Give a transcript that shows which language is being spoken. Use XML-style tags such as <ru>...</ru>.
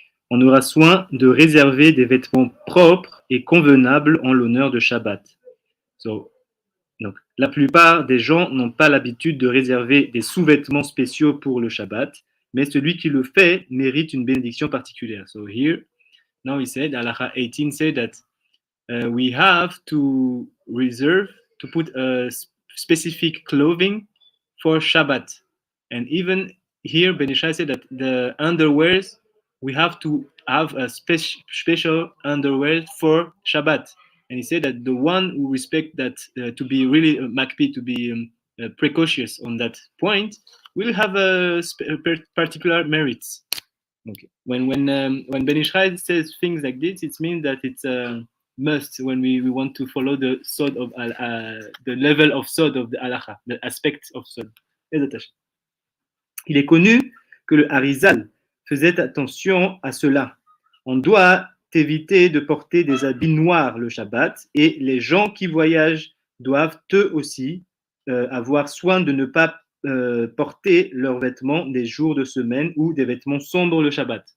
<fr>On aura soin de réserver des vêtements propres et convenables en l'honneur de Shabbat. Donc, la plupart des gens n'ont pas l'habitude de réserver des sous-vêtements spéciaux pour le Shabbat, mais celui qui le fait mérite une bénédiction particulière.</fr> <en>So here, now he said, Halakha 18 said that we have to reserve, to put a specific clothing for Shabbat. And even here, Ben Ishai said that the underwears, we have to have a special underwear for Shabbat. And he said that the one who respect that to be really makpi, to be precautious on that point, will have a particular merits. Okay. When Ben Ishai says things like this, it means that it's a must when we want to follow the sod of the level of sod of the halacha, the aspect of sod.</en> <fr>Il est connu que le Harizal faisait attention à cela. On doit éviter de porter des habits noirs le Shabbat et les gens qui voyagent doivent eux aussi avoir soin de ne pas porter leurs vêtements des jours de semaine ou des vêtements sombres le Shabbat.</fr>